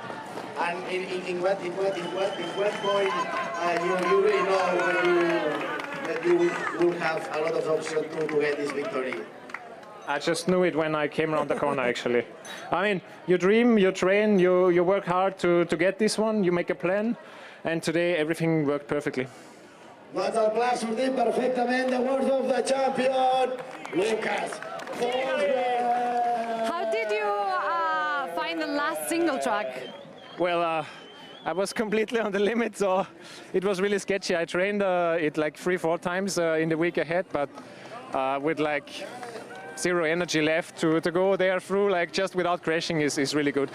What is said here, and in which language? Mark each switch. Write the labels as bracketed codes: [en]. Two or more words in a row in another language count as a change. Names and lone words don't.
[en] And in what point you really know that you will have a lot of options to get this victory? I just knew it when I came around the corner, actually. I mean, you dream, you train, you work hard to get this one, you make a plan, and today everything worked perfectly. [ca] Doncs el pla ha sortit perfectament. [en] The words of the champion, Lucas. How did you find the last single track? Well, I was completely on the limit, so it was really sketchy. I trained it like 3-4 times in the week ahead, but with like zero energy left to go there through, like just without crashing is really good.